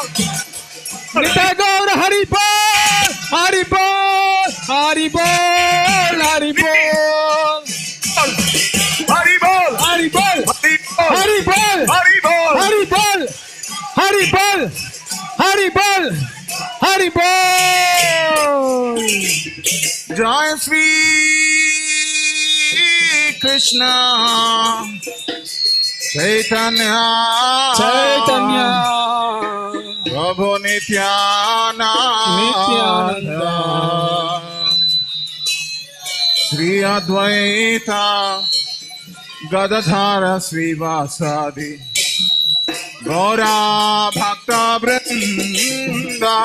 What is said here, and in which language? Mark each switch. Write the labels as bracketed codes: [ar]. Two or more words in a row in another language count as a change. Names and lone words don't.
[hi] निताय गौर हरि बोल हरि बोल हरि बोल हरि बोल हरि बोल हरि बोल हरि बोल हरि बोल हरि बोल हरि बोल हरि बोल हरि बोल जय श्री Krishna Chaitanya Chaitanya Prabhu Nityananda Shri Advaita Gadadhara Srivasadi Gaura Bhakta Vrinda